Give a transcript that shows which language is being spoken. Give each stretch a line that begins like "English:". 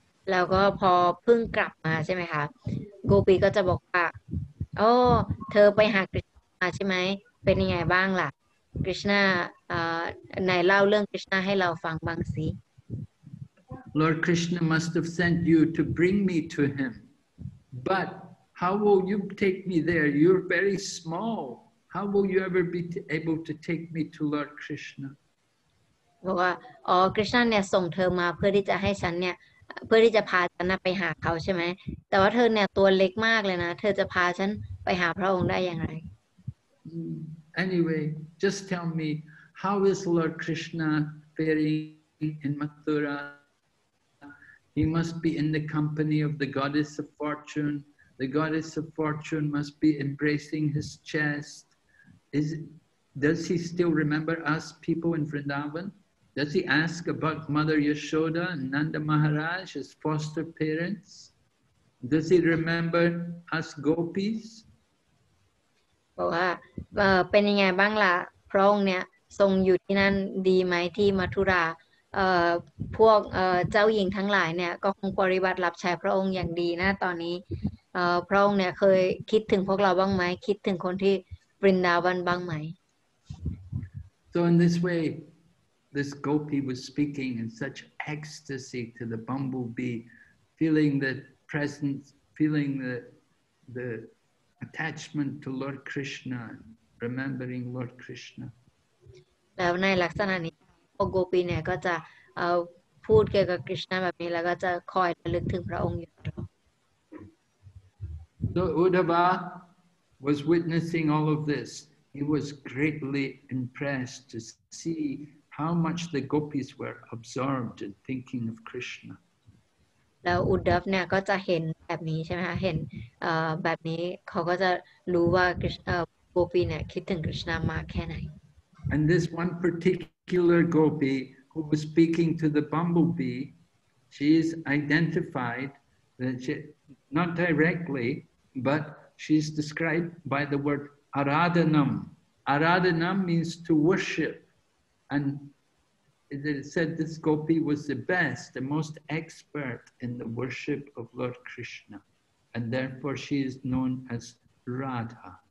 Thai: แล้วก็พอเพิ่งกลับมาใช่ไหมคะโกปีก็จะบอกว่าโอ้เธอไปหากฤษณาใช่ไหมเป็นยังไงบ้างล่ะกฤษณาไหนเล่าเรื่องกฤษณาให้เราฟังบ้างสิ
English: Lord Krishna must have sent you to bring me to him. But how will you take me there? You're very small. How will you ever be able to take me to Lord Krishna?
Thai: บอกว่ากฤษณาเนี่ยส่งเธอมาเพื่อที่จะให้ฉันเนี่ยเพื่อที่จะพาฉันไปหาเขาใช่ไหมแต่ว่าเธอเนี่ยตัวเล็กมากเลยนะเธอจะพาฉันไปหาพระองค์ได้อย่างไร
English: Anyway, just tell me, how is Lord Krishna faring in Mathura? He must be in the company of the goddess of fortune. The goddess of fortune must be embracing his chest. Does he still remember us people in Vrindavan? Does he ask about Mother Yashoda and Nanda Maharaj, his foster parents? Does he remember us gopis?
Thai: บอกว่าเป็นยังไงบ้างล่ะพระองค์เนี่ยทรงอยู่ที่นั่นดีไหมที่มัทุราพวกเจ้าหญิงทั้งหลายเนี่ยก็คงปฏิบัติรับใช้พระองค์อย่างดีนะตอนนี้พระองค์เนี่ยเคยคิดถึงพวกเราบ้างไหมคิดถึงคนที่บรินดาวันบ้างไหม
English: So in this way, this gopi was speaking in such ecstasy to the bumblebee, feeling the presence, feeling the attachment to Lord Krishna, remembering Lord Krishna.
Thai: แล้วในลักษณะนี้พวกโกปีเนี่ยก็จะพูดเกี่ยวกับคริชนาแบบนี้แล้วก็จะคอยระลึกถึงพระองค์อยู่ตลอด
English: So Uddhava was witnessing all of this.
Thai: He was greatly impressed to see how much the gopis were absorbed in thinking of Krishna. แล้วอุดดับเนี่ยก็จะเห็นแบบนี้ใช่ไหมคะเห็นแบบนี้เขาก็จะรู้ว่าโกปีเนี่ยคิดถึงคริชนามากแค่ไหน
English: And this one particular gopi who was speaking to the bumblebee, she is identified that she, not directly, but she's described by the word Aradhanam. Aradhanam means to worship. And it said this gopi was the best, the most expert in the worship of Lord Krishna. and therefore she is known as Radha.